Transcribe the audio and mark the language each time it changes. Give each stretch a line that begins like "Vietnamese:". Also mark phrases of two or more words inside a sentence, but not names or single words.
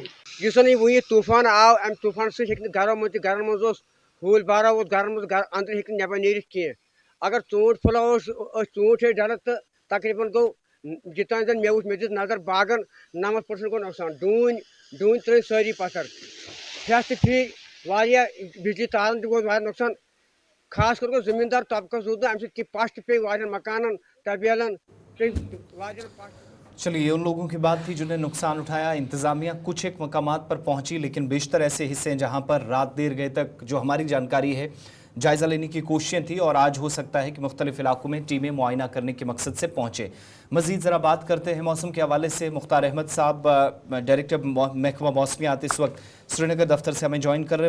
Kashmiri: یُس وۄنۍ طوفان آو امہِ طوفان سۭتۍ ہیٚکہِ نہٕ گرن منٛز اوس ہوٗلۍ بارا اوس گرن منٛز أنٛدرٕ ہیٚکہِ نہٕ نٮ۪بر نیٖرِتھ کینٛہہ اگر ژوٗنٛٹھۍ پھٕلا ٲسۍ ژوٗنٛٹھۍ ٲسۍ ڈلان تہٕ تقریٖبن گوٚو یوٚتانۍ زن مےٚ دِژ نظر باغن 90% گوٚو نۄقصان ڈوٗنۍ ترٛٲے سٲری پتھر پھرٛٮ۪س تہِ پھرٛے واریاہ بجلی تارن تہِ گوٚو واریاہ نۄقصان خاص کر گوٚو زمیٖندار طبقس روٗد نہٕ امہِ سۭتۍ کینٛہہ پش تہِ پیٚیہِ واریاہن مکانن طبیلن واریاہن پش
Urdu: چلیے یہ ان لوگوں کی بات تھی جنہیں نقصان اٹھایا۔ انتظامیہ کچھ ایک مقامات پر پہنچی، لیکن بیشتر ایسے حصے ہیں جہاں پر رات دیر گئے تک جو ہماری جانکاری ہے جائزہ لینے کی کوششیں تھی، اور آج ہو سکتا ہے کہ مختلف علاقوں میں ٹیمیں معائنہ کرنے کے مقصد سے پہنچے. مزید ذرا بات کرتے ہیں موسم کے حوالے سے۔ مختار احمد صاحب، ڈائریکٹر محکمہ موسمیات، اس وقت سرینگر دفتر سے ہمیں جوائن کر رہے ہیں.